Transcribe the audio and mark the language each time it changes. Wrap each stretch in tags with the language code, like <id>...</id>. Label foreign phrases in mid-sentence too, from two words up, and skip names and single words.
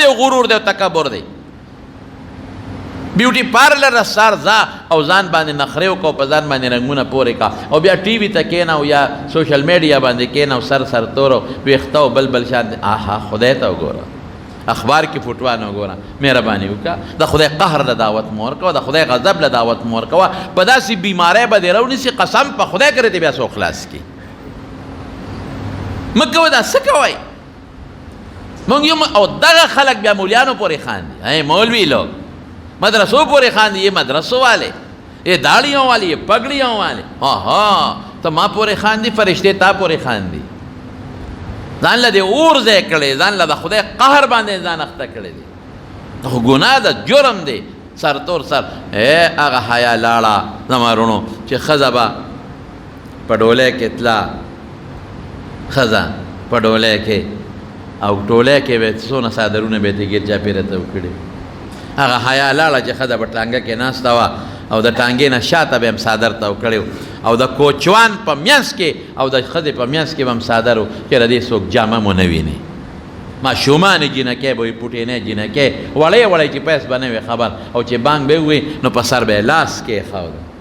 <ps>او غرور دی او تکبر دی</ps> <en>beauty parlor</en> <ps>سر ځه او ځان باندې نخرې وکړه او په ځان باندې رنګونه پورې کړه او بیا ټي وي ته کښېنه او یا</ps> <en>social media</en> <ps>باندې کښېنه او سر سرتور او ویښته او بل بل شان آها خدای ته وګوره اخبار کې فوټوان وګوره مهرباني وکړه د خدای قهر له دعوت مو ورکوه د خدای غضب له دعوت مو ورکوه په داسې بیمارۍ به دې راونیسي قسم په خدای کرې ته بیا څوک خلاص کړي مه کوه دا څه کوئ مونږ یو او دغه خلک بیا مولیانو پورې خاندي</ps> <ur>مولوي لوگ مدرسوں</ur> <ps>پورے خاندی</ps> <ur>یہ مدرسوں والے یہ داڑیوں والے یہ پگڑیوں والے</ur> <ps>ہاں تو ماں پورے خاندی فرشتے تا پورے خاندی ځان له دې اور ځای کړی ځان له د خدای قهر باندې ځان اخته کړی دی خو ګناه ده جرم دی سرتور سر هغه حیا لاړه زما وروڼو چې ښځه به په ډولۍ کې تله ښځه په ډولۍ کې او ټولۍ کې به څونه څادرونه به یې ګیر چاپېره ته وکړي هغه حیا لاړه چې ښځه به ټانګه کې ناسته وه او د ټانګې نه شاته به هم څادر تاو کړی او د کوچوان په منځ کې او د ښځې په منځ کې به هم څادر و چې د دې څوک جامه مو نه ویني ماشومانې جینکۍ به وي پوټینۍ جینکۍ وړی وړی چې پیس به نه وي خبر او چې بانګ به ووي نو په سر به یې لاس کېښوده</ps>